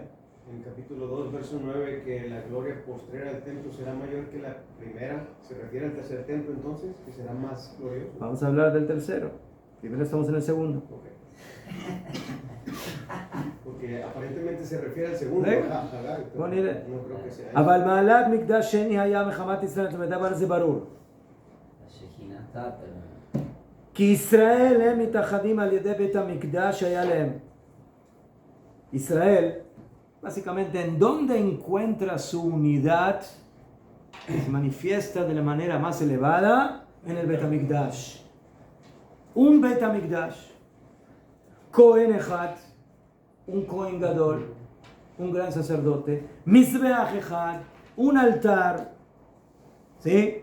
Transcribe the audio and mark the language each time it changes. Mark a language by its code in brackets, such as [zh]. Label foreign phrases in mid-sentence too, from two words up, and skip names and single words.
[es] En capítulo 2, verso 9, que la gloria postrera del templo será mayor que la primera, ¿se refiere al tercer templo entonces, que será más glorioso? Vamos a hablar del tercero. Primero estamos en el segundo. Okay. Porque aparentemente se refiere al segundo, Hagai, pero no creo que sea eso. [he] אבל מעלת מקדש שני היה מחמת ישראל, זאת אומרת, אבל זה ברור. כי ישראל הם מתאחדים על ידי בית המקדש שהיה להם. [es] Israel, básicamente, ¿en dónde encuentra su unidad? Se manifiesta de la manera más elevada en el Bet HaMikdash. Un Bet HaMikdash, [he] כהן אחד, [es] un [he] כהן גדול, [es] un gran sacerdote, [he] מזבח אחד, [es] un altar, ¿sí?